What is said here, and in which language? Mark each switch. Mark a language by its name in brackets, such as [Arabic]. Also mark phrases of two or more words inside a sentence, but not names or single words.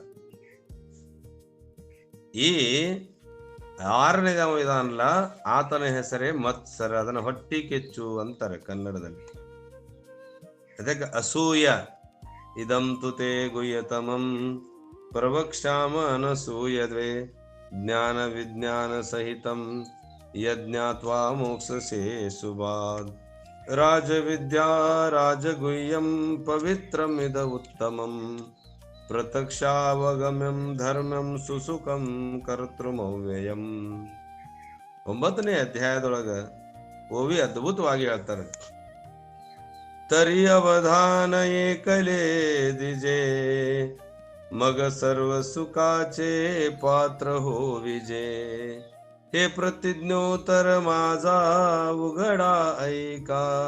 [Kannada] ಈ 6ನೇ ಇದಾನಲ್ಲ, ಆತನ ಹೆಸರೇ ಮತ್ಸರ. ಅದನ್ನ ಹೊಟ್ಟಿ ಕೆಚ್ಚು ಅಂತಾರೆ ಕನ್ನಡದಲ್ಲಿ. ಅದಕ್ಕೆ ಅಸೂಯ. [Sanskrit] ಇದಂ ತುತೆ ಗುಹ್ಯತಮಂ ಪ್ರವಕ್ಷ್ಯಾಮ ಅನಸೂಯದ್ವೇ ಜ್ಞಾನ ವಿಜ್ಞಾನ ಸಹಿತಂ ಯಜ್ಞಾತ್ವಾ ಮೋಕ್ಷಸೇ ಸುಭಾದ್. ರಾಜವಿದ್ಯಾ ರಾಜಗುಹ್ಯಂ ಪವಿತ್ರಮಿದ ಉತ್ತಮಂ ಪ್ರತ್ಯಕ್ಷಾವಗಮ್ಯಂ ಧರ್ಮಂ ಸುಸುಖಂ ಕರ್ತೃಮವ್ಯಯಂ. [Kannada] 9ನೇ ಅಧ್ಯಾಯದೊಳಗ ಓವಿ ಅದ್ಭುತವಾಗಿ ಹೇಳ್ತಾರೆ. [Marathi] तरी अवधान एकले दिजे मग सर्व सुखाचे पात्र हो विजे. हे प्रतिज्ञोत्तर माझा उघडा ऐका.